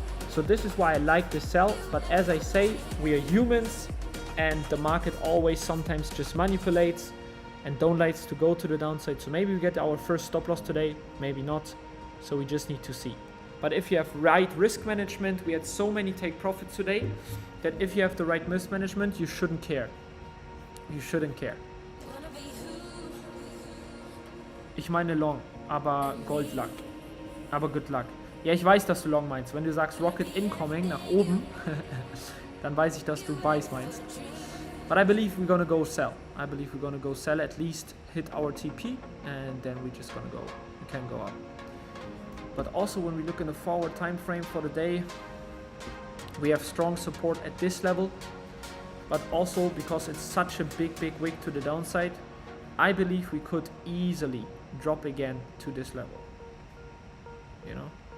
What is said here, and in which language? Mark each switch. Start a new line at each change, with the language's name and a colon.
English: So this is why I like this sell, but as I say, we are humans, and the market always sometimes just manipulates and don't like to go to the downside. So maybe we get our first stop loss today, maybe not. So we just need to see. But if you have right risk management, we had so many take profits today that if you have the right risk management, you shouldn't care. You shouldn't care.
German: Ich meine Long, aber
English: Gold Luck.
German: Aber
English: Good Luck.
German: Ja, ich weiß, dass du Long meinst. Wenn du sagst Rocket Incoming nach oben, dann weiß ich, dass du Buys meinst.
English: But I believe we're gonna go sell. I believe we're gonna go sell, at least hit our TP, and then we're just gonna go. We can go up. But also when we look in the forward time frame for the day, we have strong support at this level. But also because it's such a big wick to the downside, I believe we could easily drop again to this level. You know?